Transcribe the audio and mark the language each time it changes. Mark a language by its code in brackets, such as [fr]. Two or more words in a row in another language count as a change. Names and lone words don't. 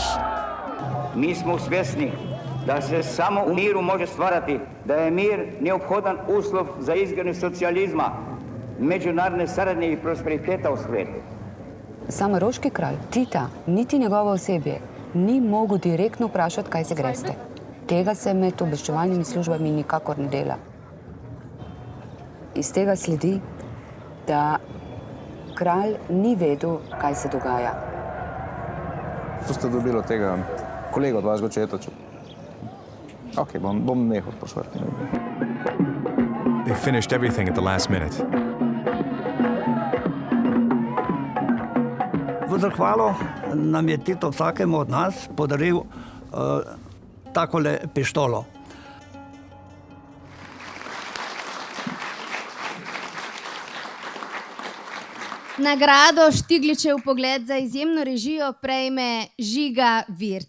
[bs] Mi smo svjesni da se samo u miru može stvarati, da je mir neophodan uslov za izgradnju socijalizma, međunarodne saradnje i prosperiteta u svijetu. [sl] Sam roški kralj Tita, niti njegovo osebje, ni mogel direktno vprašati, kaj se greste. Tega se med obveščevalnimi službami nikakor ne dela. Iz tega sledi, da kralj ni vedel, kaj se dogaja. To ste dobili od tega kolega od vašega očeta. Ok, bom nehal spraševati. [en] They finished everything at the last minute. [sl] V zahvalo nam je Tito vsakemu od nas podaril takole pištolo. Nagrado Štigličev pogled za izjemno režijo prejme Žiga Virc.